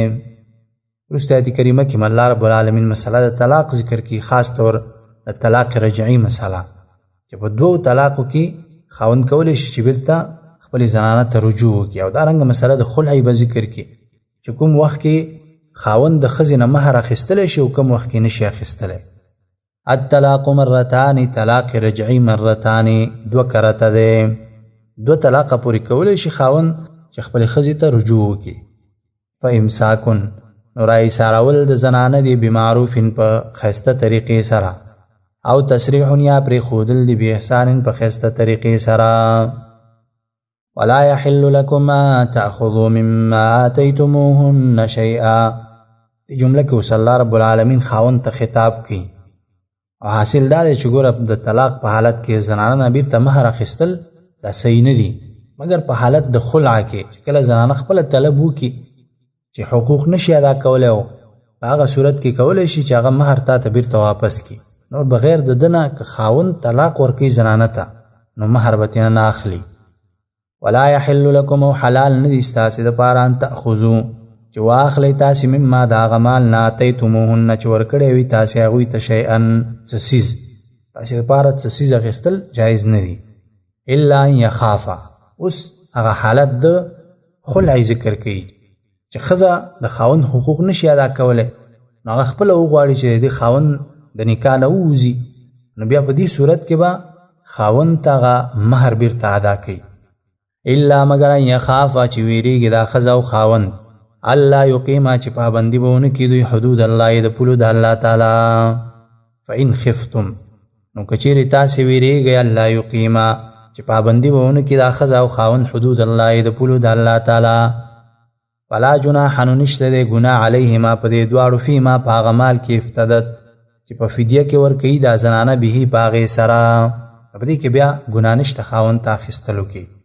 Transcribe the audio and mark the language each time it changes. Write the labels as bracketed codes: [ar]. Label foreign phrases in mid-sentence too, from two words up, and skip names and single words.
[ps] وروسته آیت کریمه کې الله [ar] رب العالمین [ps] مسله د طلاق ذکر کی، خاص طور د طلاق رجعی مسله چې په دوو طلاقو کې خاوند کولی شي چې بیرته خپلې زنانه ته رجوع وکړي. او دارنګه مسله د خلع به ذکر کی چې کوم وخت کې خاوند د ښځې نه مهر اخیستلی شي او کوم وخت کې نشي اخیستلی. [ar] الطلاق مرتان، [ps] طلاق رجعی مرتان دو کرته دی. دو طلاقه پورې کولی شي خاوند چې خپلې ښځې ته رجوع وکړي. فامساکن، نو رایسارول د زنانه دی بمعروف په ښایسته طریقې سره، او تسریح یا پرېښودل دی باحسان په ښایسته طریقې سره. [ar] ولا يحل لكم ان تأخذوا مما آتيتموهن شيئا. [ps] دې جمله کې اوس الله [ar] رب العالمین [ps] خاوند ته خطاب کوي، او حاصل دا دی چې ګوره د طلاق په حالت کې زنانه نه بیرته مهر اخیستل دا صحیح نه دي، مګر په حالت د خلع کې چې کله زنانه خپله طلب وکړي چې حقوق نشي ادا کولی، او په هغه صورت کې کولی شي چې هغه مهر تا ته بیرته واپس کړي. نور بغیر د ده نه که خاوند طلاق ورکوي زنانه ته، نو مهر به ترېنه نه اخلي. [ar] ولا يحل لكم، [ps] او حلال نه دي ستاسې دپاره [ar] ان تأخذو [ps] چې واخلئ تاسې مما د هغه مال نه آتیتموهن چې ورکړی وي تاسې هغوی ته شیئا څه څیز، تاسې دپاره څه څیز اخیستل جایز نه دي. [ar] الا ان یخافا. [ps] اوس هغه حالت د خلع ذکر کوي چې ښځه د خاوند حقوق نشي ادا کولی، نو هغه خپله وغواړي چې د خاوند د نکاح نه ووځي، نو بیا په دې صورت کې به خاوند ته هغه مهر بیرته ادا کوي. [ar] الا [ps] مگر [ar] ان یخافا [ps] چې ویریږي دا ښځه او خاوند [ar] الله یقیما [ps] چې پابندي به ونه کړي دوی [ar] حدود الله [ps] د پولو د الله تعالی. [ar] فإن خفتم، [ps] نو که چیرې تاسې ویریږئ [ar] الله یقیما [ps] چې پابندي به ونه کړي دا ښځه او خاوند [ar] حدود الله [ps] د پولو د الله تعالی، [ar] فلا جناح، [ps] نو نشته دی ګناه علیهما په دې دواړو فیما په هغه مال کې افتدت چې په فدیه کې ورکوي دا زنانه به په هغې سره، په دې کې بیا ګناه نشته خاوند ته اخیستلو کې.